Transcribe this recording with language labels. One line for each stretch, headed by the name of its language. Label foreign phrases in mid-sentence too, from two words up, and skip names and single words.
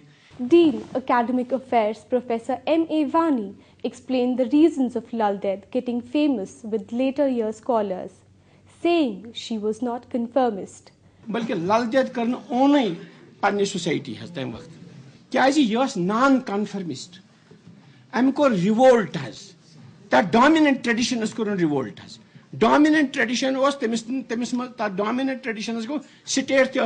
English: Dean, Academic Affairs, Professor M.A. Vani, explained the reasons of Lal Ded getting famous with later year scholars, saying she was not conformist.
Kashmiri: بلکہ لل دید کرن اونٕے پننہِ سوسائٹی حظ تمہِ وقتہٕ کیازِ یہِ ٲس
English: non conformist
Kashmiri: أمۍ کوٚر رِوولٹ حظ تتھ
English: dominant traditions
Kashmiri: کوٚرُن رِوولٹ حظ
English: dominant tradition
Kashmiri: اوس تٔمِس منٛز تتھ
English: dominant traditions
Kashmiri: گوٚو سٹیٹ تہِ ٲس